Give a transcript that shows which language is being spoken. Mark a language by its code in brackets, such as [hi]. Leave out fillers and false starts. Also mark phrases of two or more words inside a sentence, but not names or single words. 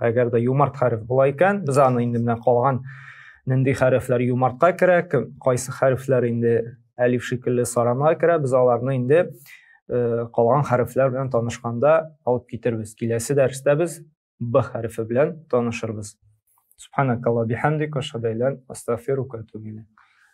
[tt] Әгәр дә юмарт хәреф була икән, без аны инде менә калган нинди хәрефләр юмартка керә, кайсы хәрефләр инде әлиф шикелле саранга керә, без аларны инде калган хәрефләр белән танышканда алып китербез. Киләсе дәрестә без б хәрефе белән танышырбыз. [ar] سبحانك اللهم بحمدك، أشهد أن لا إله إلا أنت، أستغفرك وأتوب إليك.